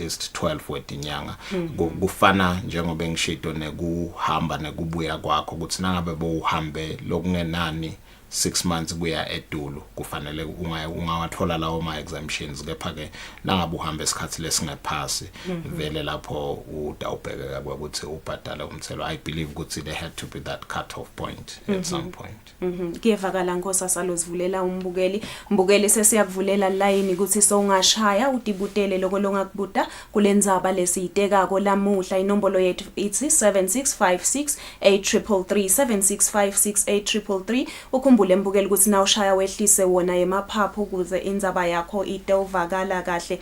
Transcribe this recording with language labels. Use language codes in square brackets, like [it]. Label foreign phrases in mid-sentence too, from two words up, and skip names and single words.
[ss] least 12 wedinyanga kufana njengoba ngishito nekuhamba nekubuya kwakho ukuthi nangabe bowuhambe lokungenani 6 months kuya edulu kufanele ungawathola lawo ma exemptions kepha ke nangabe uhamba esikhathi lesingephasi vele lapho utawubhekeka ukuthi ubhadala umthelo [en] I believe [ss] ukuthi [en] there had to be that cut off point at some point. [ss] Kuyevakala Nkosi asalozivulela umbukeli sesiyakuvulela line ukuthi sowungashaya udibutele lokho longakubuta kulendzaba lesiyitekako lamuhla inombolo yethu ithi 7656 8333 7656 ukhumbule mbukeli ukuthi na ushaya wehlise wona emaphaphu ukuze indzaba yakho itewuvakala kahle.